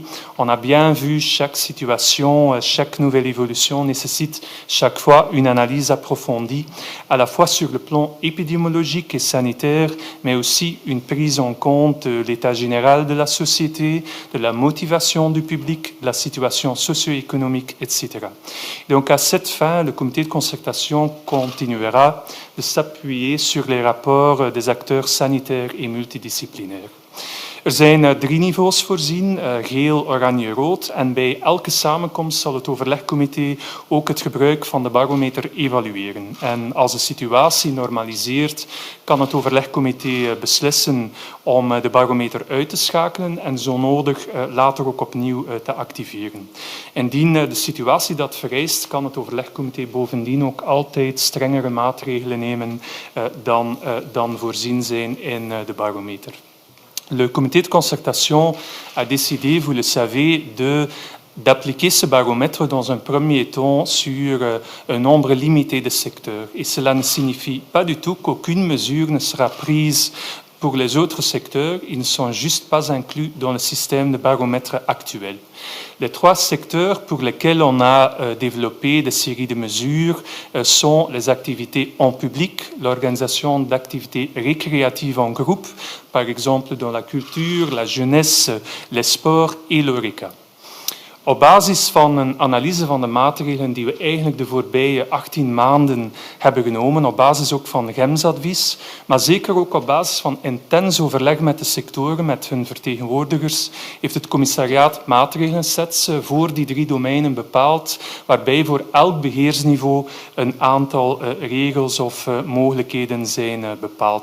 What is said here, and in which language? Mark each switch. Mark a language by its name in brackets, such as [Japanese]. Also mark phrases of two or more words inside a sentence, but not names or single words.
[French] On a bien vu chaque situation, chaque nouvelle évolution nécessite chaque fois une analyse approfondie, à la fois sur le plan épidémiologique et sanitaire, mais aussi une prise en compte de l'état général de la société, de la motivation du public, de la situation socio-économique, etc. Donc à cette fin, le comité de concertation continuera de s'appuyer sur les rapports des acteurs sanitaires et multidisciplinaires. [Dutch] Er zijn 3 niveaus voorzien, geel, oranje, rood. En bij elke samenkomst zal het overlegcomité ook het gebruik van de barometer evalueren. En als de situatie normaliseert, kan het overlegcomité beslissen om de barometer uit te schakelen en zo nodig later ook opnieuw te activeren. Indien de situatie dat vereist, kan het overlegcomité bovendien ook altijd strengere maatregelen nemen dan voorzien zijn in de barometer. [French] Le comité de concertation a décidé, vous le savez, d'appliquer ce baromètre dans un premier temps sur un nombre limité de secteurs. Et cela ne signifie pas du tout qu'aucune mesure ne sera prise pour les autres secteurs. Ils ne sont juste pas inclus dans le système de baromètre actuel. Les 3 secteurs pour lesquels on a développé des séries de mesures sont les activités en public, l'organisation d'activités récréatives en groupe, par exemple dans la culture, la jeunesse, les sports et l'horeca. [Dutch] Op basis van een analyse van de maatregelen die we eigenlijk de voorbije 18 maanden hebben genomen, op basis ook van GEMS-advies, maar zeker ook op basis van intens overleg met de sectoren, met hun vertegenwoordigers, heeft het commissariaat maatregelsets voor die 3 domeinen bepaald, waarbij voor elk beheersniveau een aantal regels of mogelijkheden zijn bepaald.